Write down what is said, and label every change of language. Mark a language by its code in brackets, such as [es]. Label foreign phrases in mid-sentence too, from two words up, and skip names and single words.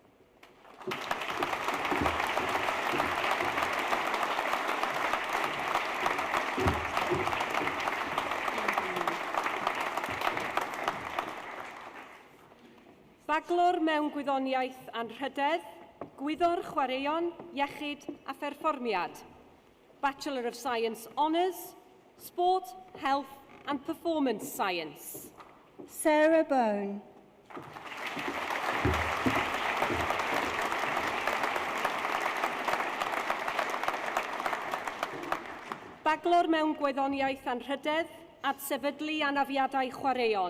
[cy] Bachelor mewn Gwyddoniaeth Anrhydedd, Gwyddor Chwaraeon, Iechyd a Pherfformiad. [en] Bachelor of Science Honours, Sport, Health and Performance Science. Sarah Bone. [cy] Bachelor mewn Gwyddoniaeth Anrhydedd, Adsefydlu Anafiadau Chwaraeon.